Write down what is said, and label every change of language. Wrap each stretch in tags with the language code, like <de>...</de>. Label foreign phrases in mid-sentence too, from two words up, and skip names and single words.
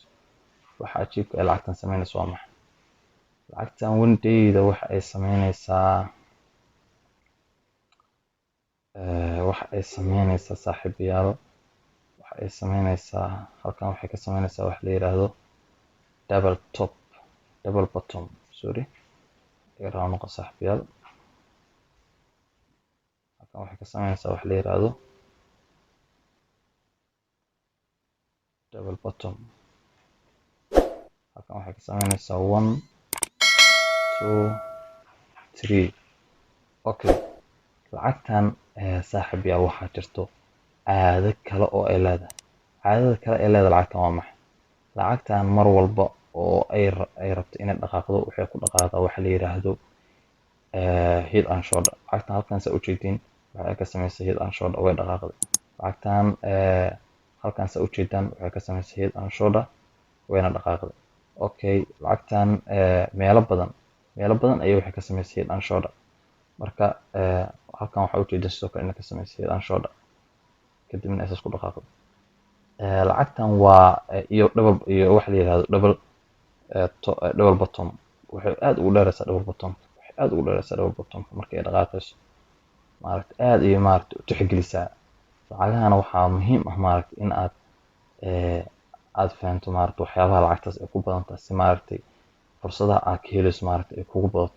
<so>waxa cajiibka ay lacagtan samaynayso waa maxay? lacagtan</so> <en>one day-da</en> <so>waxa ay samaynaysaa saaxiibayaal waxa ay samaynaysaa halkan waxay ka samaynaysaa wax la yiraahdo</so> <en>double bottom sorry</en> <so>iga raali noqo saaxiibayaal. halkan waxay ka samaynaysaa wax la yiraahdo</so> <en>double bottom.</en> <so>halkan waxay ka samaynaysaa 1 2 3. okay lacagtan saaxiibayaal waxaa jirto caado kale oo ay leedahay. caadada kale ay leedahay lacagtan waa maxay? lacagtan mar walba oo ay rabto inay dhaqaaqdo waxay ku dhaqaaqdaa waxa la yiraahdo</so> <en>head and shoulder.</en> <so>lacagtan halkan saa ujeedin waxay ka samaysay</so> <en>head and shoulder</en> <so>way dhaqaaqday. lacagtan halkan saa ujeedaan waxay ka samaysay</so> <en>head and shoulder</en> <so>wayna dhaqaaqday. okay lacagtan meelo badan ayay waxay ka samaysay</so> <en>head and shoulder.</en> <so>marka halkan waxaa ujeedin sidoo kale inay ka samaysay</so> <en>head and shoulder</en> <so>kadibna ay isku dhaqaaqday. lacagtan waa iyo waxa la yiraahdo</so> <en>double bottom.</en> <so>waxay aad ugu dheeraysaa</so> <en>double bottom</en> <so>marka ay dhaqaaqayso maaragtay aad iyo maaragtay u tixgelisaa. lacagahana waxaa muhiim ah maaragtay in aad fahanto maaragtay waxyaabaha lacagtaas ay ku badan tahay si maaragtay fursadaha aad ka helayso maaragtay ay kugu badato.</so>